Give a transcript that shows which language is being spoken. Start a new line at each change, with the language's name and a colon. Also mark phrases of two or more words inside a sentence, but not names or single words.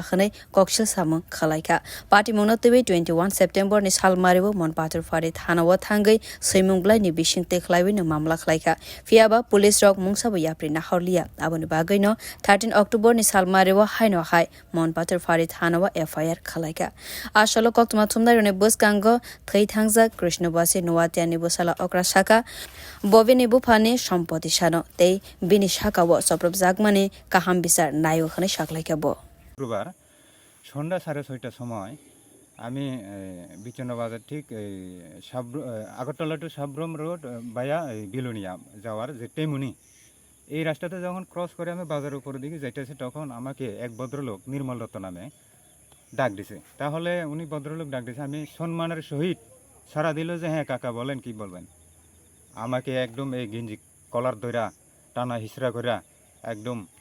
Kok Borok: Khanai Kokshil Samung Khalaika Party Mono Tewe 21 September ni Shalmariwa Monpatur Fari Thanawa Thangai Soimunglai ni Bishing Tekhlaiwi no Mamla Khlaika Fiaba Police Rock Mungsabu Yapri Nahorlia Aboni Bagay no 13 October ni Shalmariwa Haino Hai Monpatur Fari Thanawa FIR Khalaika Ashalo Koktuma Thumdai ne Bus Gango Thai Thangza Krishnabasi Nuwatia ni Busala Okra Shaka Bovini Bupani Sampoti Shano Te Bini Shaka Wo Soprop Zagmani Kaham Bisar Nayo Khane Shaklaika Bo
Bangla: শুক্রবার সন্ধ্যা 6:30টার সময় আমি বিচনা বাজার ঠিক আগরতলা টু সাবরুম রোড বায়া বিলোনিয়া যাওয়ার যে টেমুনি এই রাস্তাতে যখন ক্রস করে আমি বাজারের উপরে দিকে যাইতেছি তখন আমাকে এক ভদ্রলোক নির্মল দত্ত নামে ডাক দিছে তাহলে উনি ভদ্রলোক ডাক দিছে আমি সম্মানের সহিত সারা দিল যে হ্যাঁ কাকা বলেন কি বলবেন আমাকে একদম এই গেঞ্জি কলার ধইরা টানা হিসরা কইরা একদম